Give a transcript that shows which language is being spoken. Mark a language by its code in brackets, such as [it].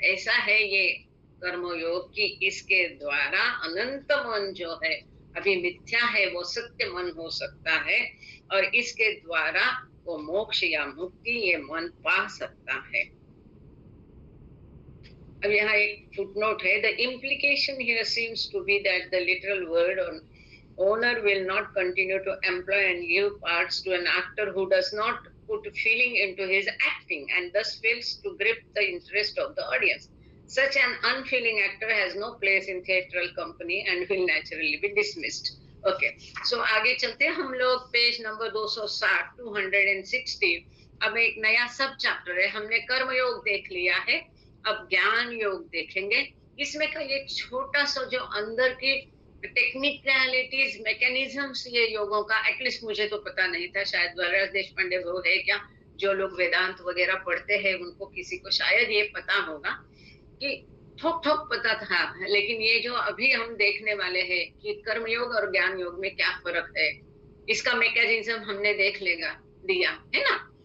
[hi] ऐसा है ये कर्मयोग कि इसके द्वारा अनंत मन जो है, अभी मिथ्या है, वो सत्य मन हो सकता है, और इसके द्वारा वो मोक्ष या मुक्ति ये मन पा सकता है. अब यहाँ एक फुटनोट है. [en] The implication here seems to be that the literal word owner will not continue to employ and give parts to an actor who does not put feeling into his acting and thus fails to grip the interest of the audience. Such an unfeeling actor has no place in theatrical company and will naturally be dismissed. Okay, so [hi] आगे चलते हैं हम लोग. Page number 260, 260. अब एक नया सब chapter है. हमने कर्म योग देख लिया है, अब ज्ञान योग देखेंगे. इसमें का ये छोटा सा जो अंदर की टेक्निकलिटीज, मैकेनिज्म्स ये योगों का, एटलीस्ट मुझे तो पता नहीं था, शायद वरराज देशपांडे वो है क्या, जो लोग वेदांत वगैरह पढ़ते हैं उनको किसी को शायद ये पता होगा, कि ठोक ठोक पता था, लेकिन ये जो अभी हम देखने वाले हैं कि कर्मयोग और ज्ञान योग में क्या फर्क है, इसका मैकेनिज्म हमने देख दिया है ना.